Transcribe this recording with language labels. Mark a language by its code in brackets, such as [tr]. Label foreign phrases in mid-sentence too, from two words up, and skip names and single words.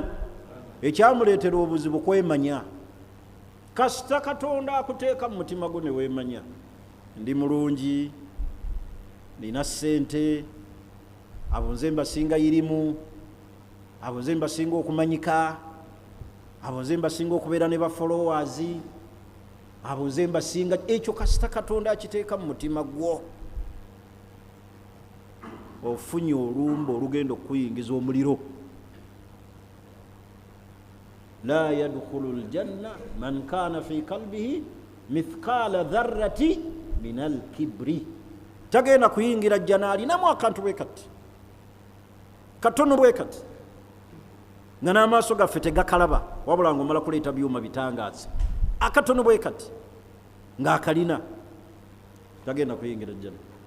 [lg] Ekyamuleetera obuzibu kwemanya. Kasita Katonda akuteeka mu mutima gwo ne weemanya, ndi mulungi, nina ssente, abo nze mbasinga irimu, abo nze mbasinga okumanyika, abo nze mbasinga okubeera ne ba followers, abo nze mbasinga. Ekyo kasita Katonda akiteeka mu mutima gwo, ofunye olumba olugenda okuyingiza omuliro. [ar] لا يدخل الجنة من كان في قلبه مثقال ذرة من الكبر, [lg] tagenda kuyingira jjana alinamu akantu bwe kati katono bwe kati nga n'amaaso gaffe tegakalaba wabula ng'omala kuleeta byuma bitangaza, akatono bwe kati ng'akalina, tagenda kuyingira jjana.